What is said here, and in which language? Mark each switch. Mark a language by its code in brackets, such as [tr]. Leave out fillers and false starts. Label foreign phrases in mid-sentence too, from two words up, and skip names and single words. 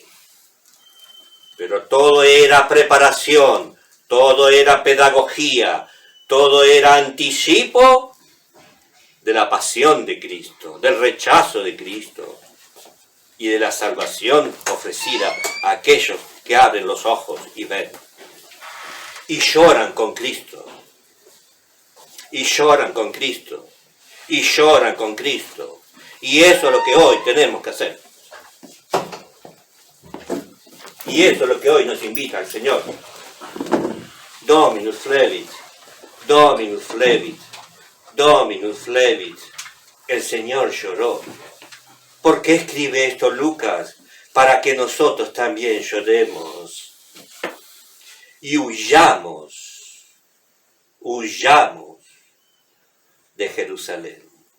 [es] Pero todo era preparación, todo era pedagogía, todo era anticipo de la pasión de Cristo, del rechazo de Cristo y de la salvación ofrecida a aquellos que abren los ojos y ven. Y lloran con Cristo. Y lloran con Cristo. Y lloran con Cristo. Y eso es lo que hoy tenemos que hacer. Y eso es lo que hoy nos invita el Señor. [la] Dominus flevit, Dominus flevit, Dominus flevit. [es] El Señor lloró. ¿Por qué escribe esto Lucas? Para que nosotros también lloremos. Y huyamos de Jerusalén.